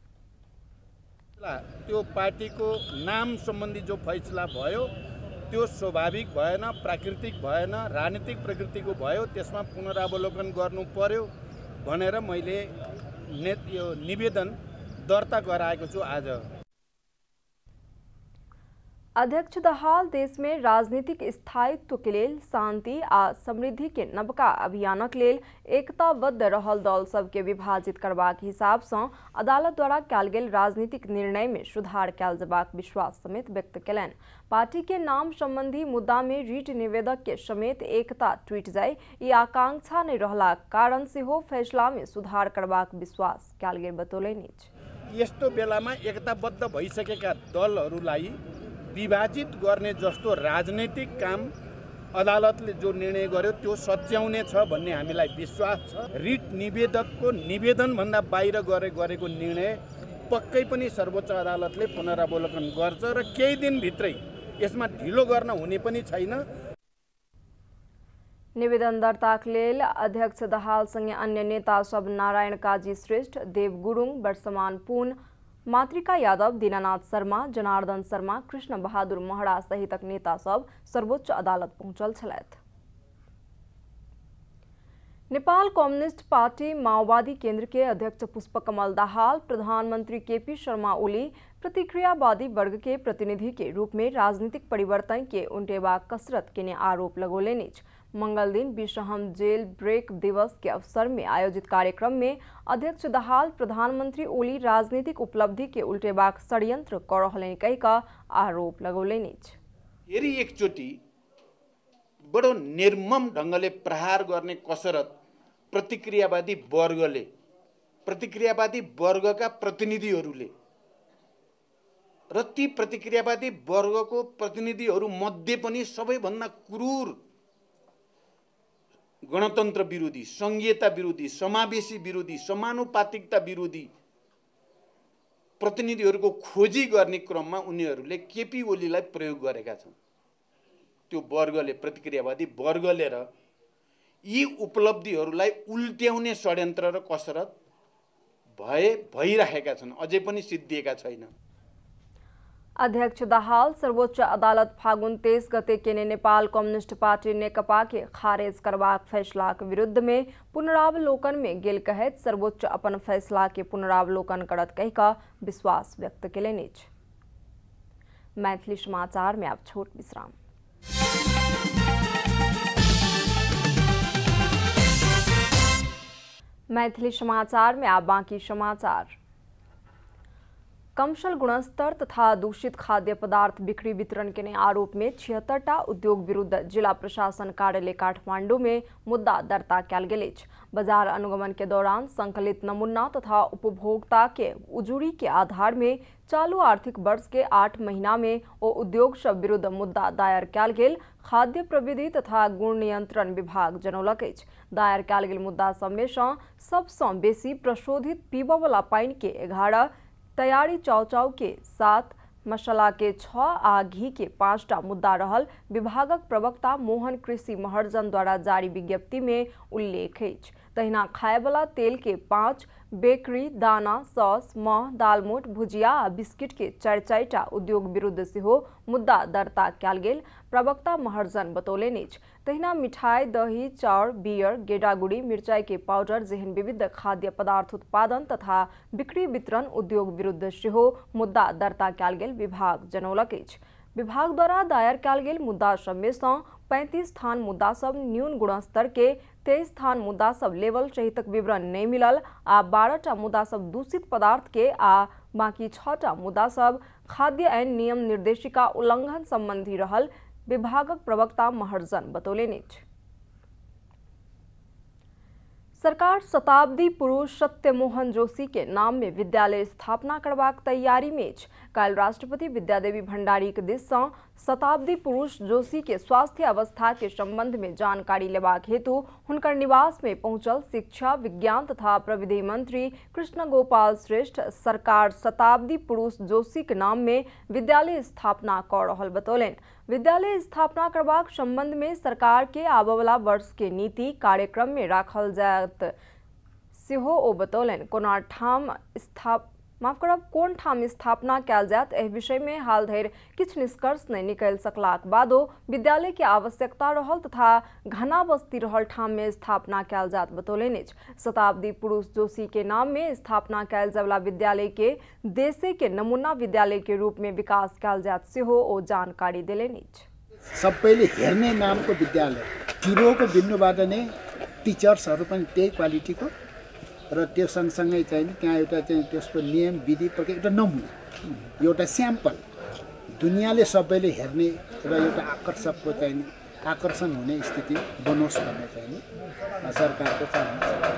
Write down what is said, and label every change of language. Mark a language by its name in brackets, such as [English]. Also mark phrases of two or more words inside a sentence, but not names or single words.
[Nepali] त्यो पार्टीको नाम सम्बन्धी जो फैसला भयो त्यो स्वाभाविक भएन, प्राकृतिक भएन, राजनीतिक प्रकृतिको भयो। त्यसमा पुनरावलोकन गर्नु पर्यो भनेर मैले यो निवेदन दर्ता गराएको छु आज। [Maithili] अध्यक्ष दाहाल देश में राजनीतिक स्थायित्व के लेल शांति आ समृद्धि के नवका अभियानक लेल एकताबद्ध रहल दल सबके विभाजित करबाक हिसाब से अदालत द्वारा कयल गेल राजनीतिक निर्णय में सुधार कयल जबाक विश्वास समेत व्यक्त केलनि। पार्टी के नाम संबंधी मुद्दा में रीट निवेदक के समेत एकता टूट जाय ई आकांक्षा नहीं रहलाक कारण सेहो फैसला में सुधार करबाक विश्वास कयल गेल बतौलनि अछि। [Nepali] यस्तो बेलामा एकताबद्ध भइसकेका दलहरूलाई विभाजित गर्ने जस्तो राजनीतिक काम अदालतले जो निर्णय गर्यो त्यो सच्याउने छ भन्ने हामीलाई विश्वास छ। रिट निवेदकको निवेदन भन्दा बाहिर गरेको निर्णय पक्कै पनि सर्वोच्च अदालतले पुनरावलोकन गर्छ र केही दिन भित्रै यसमा ढिलो गर्न हुने पनि छैन। [Maithili] निवेदन दर्ताक लेल अध्यक्ष दाहाल संगे अन्य नेता सब नारायण काजी श्रेष्ठ, देव गुरुङ, वर्षमान पुन, मातृका यादव, दीनानाथ शर्मा, जनार्दन शर्मा, कृष्ण बहादुर महरा सहितक नेता सब सर्वोच्च अदालत पहुंचल छलैथ। नेपाल कम्युनिस्ट पार्टी माओवादी केंद्र के अध्यक्ष पुष्पकमल दाहाल प्रधानमंत्री केपी शर्मा ओली प्रतिक्रियावादी वर्ग के प्रतिनिधि के रूप में राजनीतिक परिवर्तन के उंटेबाक कसरत केने आरोप लगौलनि अछि। मंगल दिन विश्व जेल ब्रेक दिवस के अवसर में आयोजित कार्यक्रम में अध्यक्ष दाहाल प्रधानमंत्री ओली राजनीतिक उपलब्धि के उल्टेबाक षड्यंत्र कर रहलनि कहिका आरोप लगौलनि अछि। [Nepali] फेरि एकचोटि बडो निर्मम ढंगले प्रहार गर्ने कसरत प्रतिक्रियावादी वर्गका प्रतिनिधिहरूले र ती प्रतिक्रियावादी वर्गको प्रतिनिधिहरू मध्ये पनि सबैभन्दा क्रूर गणतन्त्र विरोधी, संघीयता विरोधी, समावेशी विरोधी, समानुपातिकता विरोधी प्रतिनिधिहरूको खोजी गर्ने क्रममा उनीहरूले केपी ओलीलाई प्रयोग गरेका छन्। त्यो वर्गले, प्रतिक्रियावादी वर्गले र यी उपलब्धिहरूलाई उल्ट्याउने षड्यन्त्र र कसरत भइरहेका छन्, अझै पनि सिद्धिएका छैन। [Maithili] अध्यक्ष दाहाल सर्वोच्च अदालत फागुन 23 गते केने नेपाल कम्युनिस्ट पार्टी नेकपा के खारेज करबाक फैसला के विरुद्ध में पुनरावलोकन में गेल कहत सर्वोच्च अपन फैसला के पुनरावलोकन करत कह का विश्वास व्यक्त केलनि। मैथिली समाचार में अब छोट विश्राम। मैथिली समाचार में आप बाकी समाचार। कमसल गुणस्तर तथा दूषित खाद्य पदार्थ बिक्री वितरण के आरोप में 76टा उद्योग विरुद्ध जिला प्रशासन कार्यालय काठमांडू में मुद्दा दर्ता कयल गेल अछि। बाजार अनुगमन के दौरान संकलित नमूना तथा उपभोक्ता के उजुरी के आधार में चालू आर्थिक वर्ष के 8 महीना में ओ उद्योग सब विरुद्ध मुद्दा दायर कयल गेल खाद्य प्रविधि तथा गुण नियंत्रण विभाग जनौलक अछि। दायर कयल गेल मुद्दा सब में सबसँ बेसी प्रशोधित पीबय वाला पानि के 11, तैयारी चाउचाउ के 7, मसाला के 6 आ घी के 5टा मुद्दा रहल विभागक प्रवक्ता मोहन कृषि महर्जन द्वारा जारी विज्ञप्ति में उल्लेख अछि। तहिना खायवाला तेल के 5, बेकरी, दाना, सॉस, मह, दालमोट, भुजिया आ बिस्किट के 4-4टा उद्योग विरुद्ध सेहो मुद्दा दर्ता कयल गेल प्रवक्ता महर्जन बतौलनि अछि। तहिना मिठाई, दही, चाउर, बियर, गेडागुड़ी, मिर्चाई के पाउडर जेहन विविध खाद्य पदार्थ उत्पादन तथा बिक्री वितरण उद्योग विरुद्ध सेहो मुद्दा दर्ता कयल गेल विभाग जनौलक अछि। विभाग द्वारा दायर कयल गेल मुद्दा सब में 35 स्थान मुद्दा सब न्यून गुणस्तर के, 23 स्थान मुद्दा सब लेवल सहितक विवरण नहीं मिलल आ 12टा मुद्दा सब दूषित पदार्थ के आ बाकी 6टा मुद्दा सब खाद्य एवं नियम निर्देशिका उल्लंघन संबंधी रहल विभागक प्रवक्ता महर्जन बतौलनि अछि। सरकार शताब्दी पुरुष सत्यमोहन जोशी के नाम में विद्यालय स्थापना करबाक तैयारी में अछि। काल्हि राष्ट्रपति विद्यादेवी भंडारी के दिस सँ शताब्दी पुरुष जोशी के स्वास्थ्य अवस्था के संबंध में जानकारी लेबाक हेतु हुनकर निवास में पहुंचल शिक्षा, विज्ञान तथा प्रविधि मंत्री कृष्ण गोपाल श्रेष्ठ सरकार शताब्दी पुरुष जोशी के नाम में विद्यालय स्थापना कर रहल बतौलनि। विद्यालय स्थापना करबाक संबंध में सरकार के आबय वाला वर्ष के नीति कार्यक्रम में राखल जायत सेहो ओ बतौलनि। कोन ठाम स्थापना कयल जायत एहि विषय में हाल धरि किछु निष्कर्ष नहीं निकलि सकलाक बादो विद्यालय के आवश्यकता रहल तथा घना बस्ती रहल ठाम में स्थापना कयल जायत बतौलनि अछि। शताब्दी पुरुष जोशी के नाम में स्थापना कयल जाय वाला विद्यालय के देशे के नमूना विद्यालय के रूप में विकास कयल जायत सेहो ओ जानकारी देलनि अछि। [Nepali] सबैले हेर्ने नामको विद्यालय तिरोको बिन्नुबाट नै टिचर्सहरू पनि त्यही क्वालिटीको र त्यो सँगसँगै चाहिँ त्यहाँ एउटा चाहिँ त्यसको नियम विधि प्रक्रिया एउटा नमुना एउटा स्याम्पल दुनियाँले सबैले हेर्ने र एउटा आकर्षकको चाहिँ आकर्षण हुने स्थिति बनोस् भन्ने चाहिँ सरकारको चाहना छ।